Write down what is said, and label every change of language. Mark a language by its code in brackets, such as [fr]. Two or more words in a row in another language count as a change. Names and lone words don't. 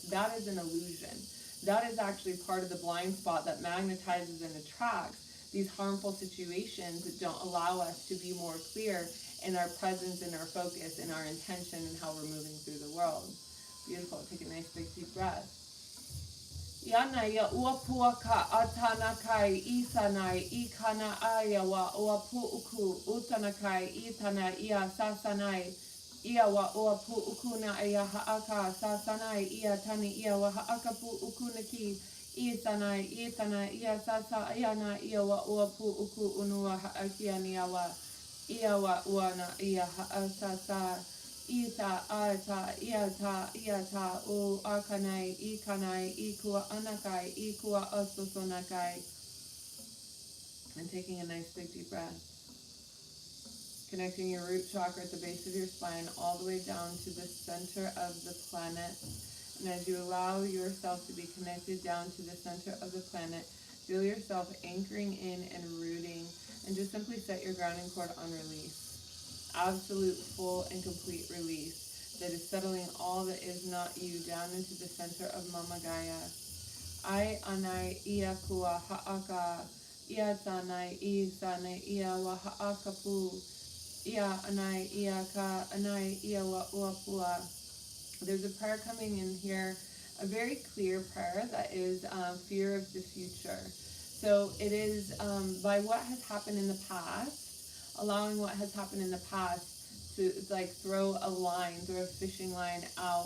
[en] That is an illusion. That is actually part of the blind spot that magnetizes and attracts these harmful situations that don't allow us to be more clear in our presence, in our focus, in our intention, and how we're moving through the world. Beautiful. Take a nice big deep breath. Yana ya uapuaka atanakai isanai ikana aya wa uapuuku utanakai itana ia sasanai ia wa uapuuku na ia haaka sasanai ia tani ia wa haakapu ukunaki isanai itana ia sasa iana ia wa uapuuku unua haakiani ia wa uana ia haasasa Ita, ata, iata, o akanai, ikanai, ikua anakai, ikua ososonakai. And taking a nice big deep breath. Connecting your root chakra at the base of your spine all the way down to the center of the planet. And as you allow yourself to be connected down to the center of the planet, feel yourself anchoring in and rooting, and just simply set your grounding cord on release. Absolute, full, and complete release that is settling all that is not you down into the center of Mama Gaia. Ai anai ia kua haaka, ia tanai I sanai ia wa haakapu, ia anai ia ka anai ia wa uapua. There's a prayer coming in here, a very clear prayer that is fear of the future. So it is by what has happened in the past, allowing what has happened in the past to like throw a fishing line out.